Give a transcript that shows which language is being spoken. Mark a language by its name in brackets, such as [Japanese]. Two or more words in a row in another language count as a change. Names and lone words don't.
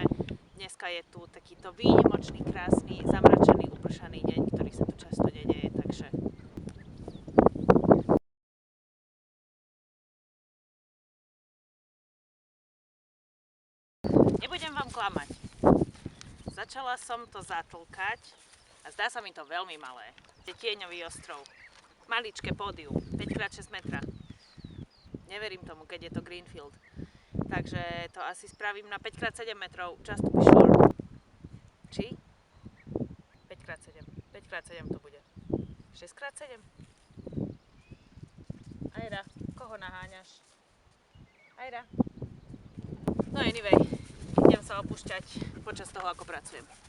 [Slovak] Dneska je tu takýto výnimočný, krásny, zamračený, upršaný deň, ktorý sa tu často nedeje, takže nebudem vám klamať. Začala som to zatlkať a zdá sa mi to veľmi malé. Je tieňový ostrov. Maličké pódium, 5x6 metra. Neverím tomu, keď je to Greenfield. Takže to asi spravím na 5x7 metrov. [English] Just to be sure. [Slovak] Či? 5x7. 5x7 to bude. 6x7? Ajra, koho naháňaš? Ajra. No anyway, idem sa opúšťať počas toho, ako pracujem.